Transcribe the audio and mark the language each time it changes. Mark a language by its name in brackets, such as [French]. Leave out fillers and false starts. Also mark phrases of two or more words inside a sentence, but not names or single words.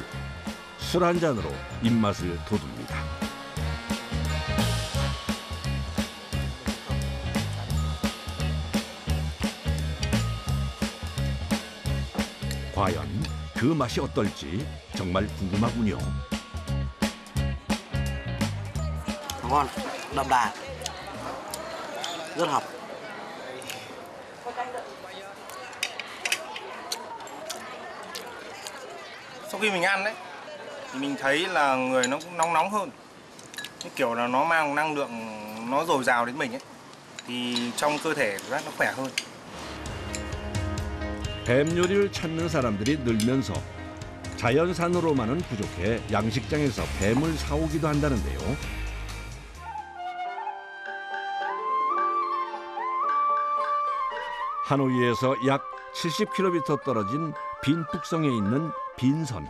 [Korean] 술 한 잔으로 입맛을 돋웁니다. 과연 그 맛이 어떨지 정말 궁금하군요. [Vietnamese] Ngon, đậm đà, rất hợp. Sau khi mình ăn đấy thì mình thấy là người nó cũng nóng nóng hơn, cái kiểu là nó mang năng lượng, nó dồi dào đến mình ấy, thì trong cơ thể của nó khỏe hơn. [Korean] 뱀 요리를 찾는 사람들이 늘면서 자연산으로만은 부족해 양식장에서 뱀을 사오기도 한다는데요. 하노이에서 약 70km 떨어진 빈북성에 있는 빈선.